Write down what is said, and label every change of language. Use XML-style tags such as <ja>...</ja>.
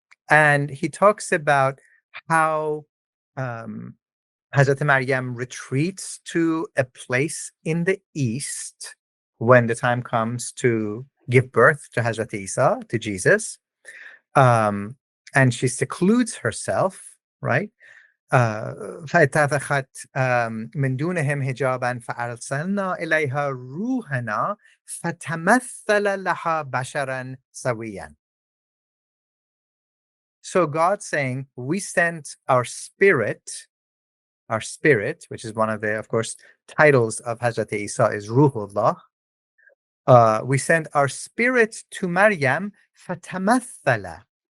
<en>And he talks about how Hazrat Maryam retreats to a place in the east when the time comes to give birth to Hazrat Isa, to Jesus. And she secludes herself, right?</en> <ar>فاتخذت من دونهم حجابا فأرسلنا إليها روحنا فتمثل لها بشرا سويا.</ar> <en>So God saying, we sent our spirit, which is one of the, of course, titles of Hazrat Isa is Ruhullah. We sent our spirit to Maryam فتمثل.</en>